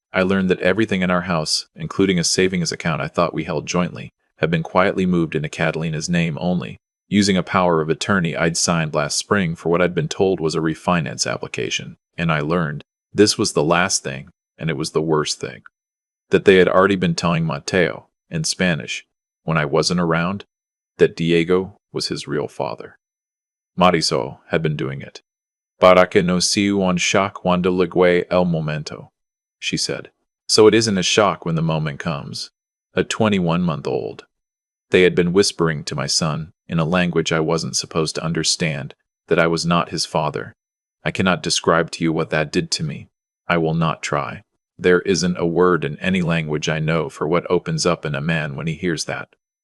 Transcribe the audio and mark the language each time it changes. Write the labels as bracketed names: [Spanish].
[English] I learned that everything in our house, including a savings account I thought we held jointly, had been quietly moved into Catalina's name only, using a power of attorney I'd signed last spring for what I'd been told was a refinance application. And I learned this was the last thing, and it was the worst thing, that they had already been telling Mateo, in Spanish, when I wasn't around, that Diego was his real father. Marisol had been doing it. [Spanish] Para que no sea un shock cuando llegue el momento, [English] she said. So it isn't a shock when the moment comes. A 21-month-old. They had been whispering to my son, in a language I wasn't supposed to understand, that I was not his father. I cannot describe to you what that did to me. I will not try. There isn't a word in any language I know for what opens up in a man when he hears that.